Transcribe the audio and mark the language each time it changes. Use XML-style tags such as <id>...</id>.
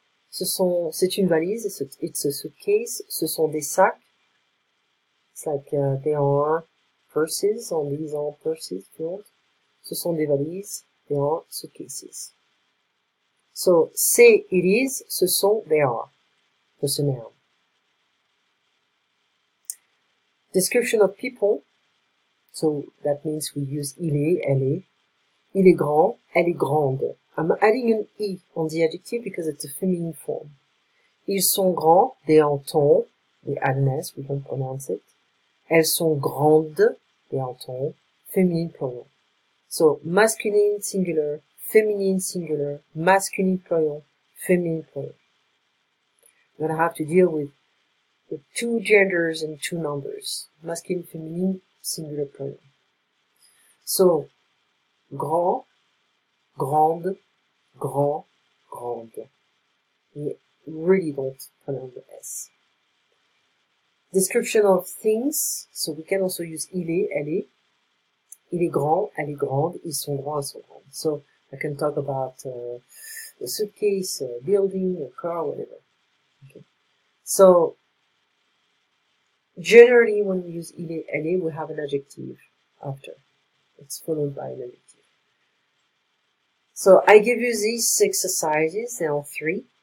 <fr>C'est une valise,</fr> <en>it's a suitcase.</en> <fr>Ce sont des sacs.</fr> <en>It's like they are purses, or these are purses, if you want.</en> <fr>Ce sont des valises,</fr> <en>they are suitcases. So, c'est, it is, ce sont, they are. That's a noun. Description of people. So, that means we use il est, elle est.</en> <fr>Il est grand, elle est grande.</fr> <en>I'm adding an I on the adjective because it's a feminine form.</en> <fr>Ils sont grands,</fr> <en>they are tall. We add an S, we don't pronounce it.</en> <fr>Elles sont grandes,</fr> <en>they are tall. Feminine plural. So, masculine singular, feminine singular, masculine plural, feminine plural. We're gonna have to deal with two genders and two numbers. Masculine, feminine, singular plural. So, grand, grande, grand, grande. We really don't pronounce the S. Description of things. So we can also use il est, elle est.</en> <fr>Il est grand, elle est grande. Ils sont grands, elles sont grandes.</fr> <en>So I can talk about a suitcase, a building, a car, whatever. Okay. So generally when we use il est, elle est, we have an adjective after. It's followed by an adjective. So I give you these exercises. There are 3.</en>